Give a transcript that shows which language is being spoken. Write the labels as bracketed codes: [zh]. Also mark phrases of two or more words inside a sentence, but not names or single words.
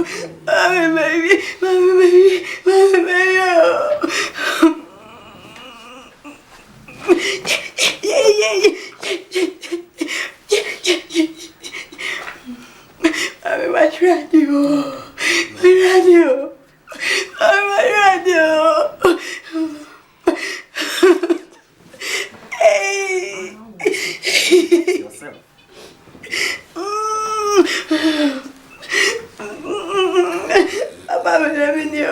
[en] Mommy, baby, mommy, baby, mommy, baby, oh. Mommy, what's radio? Radio. Mommy, radio. Hey. Yourself. I'm loving you.